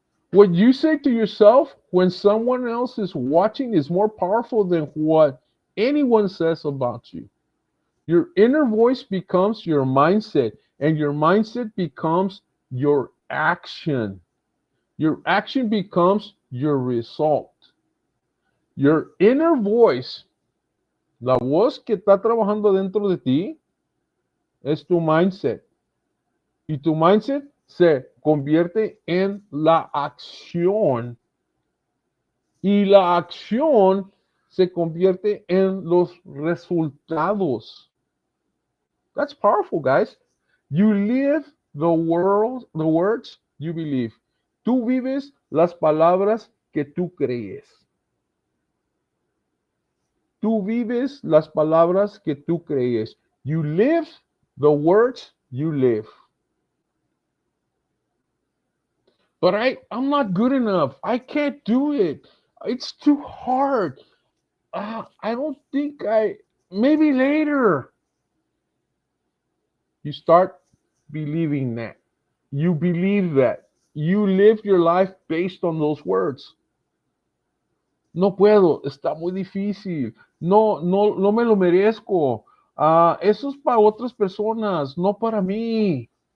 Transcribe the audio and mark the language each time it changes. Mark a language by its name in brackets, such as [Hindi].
[English] What you say to yourself when someone else is watching is more powerful than what anyone says about you. Your inner voice becomes your mindset, and your mindset becomes your action. Your action becomes your result. Your inner voice, [Spanish] la voz que está trabajando dentro de ti, es tu mindset. Y tu mindset se convierte en la acción. Y la acción se convierte en los resultados. [English] That's powerful, guys. You live the words you believe. [Spanish] Tú vives las palabras que tú crees. Tú vives las palabras que tú crees. [English] You live the words you live. But I'm not good enough. I can't do it. It's too hard. I don't think maybe later. You start believing that. You believe that. You live your life based on those words. [Spanish] No puedo, está muy difícil. No me lo merezco. Eso es para otras personas, no para mí.